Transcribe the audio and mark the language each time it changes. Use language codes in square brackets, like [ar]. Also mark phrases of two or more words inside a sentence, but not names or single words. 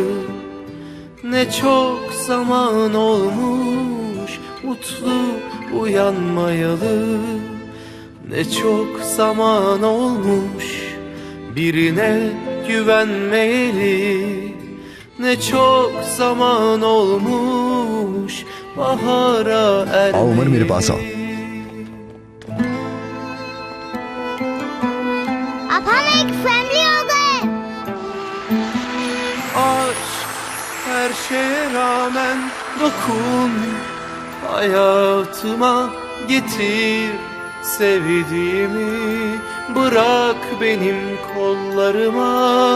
[tr] Ne çok zaman olmuş mutlu uyanmayalı. Ne çok zaman olmuş birine güvenmeyeli. Ne çok zaman olmuş bahara ermeyeli. [hi] आओ उमर मेरे पास आओ। अब हम एक फैमिली हो गए। [tr] Aşk her şeye rağmen dokun, hayatıma getir sevdiğimi, bırak benim kollarıma.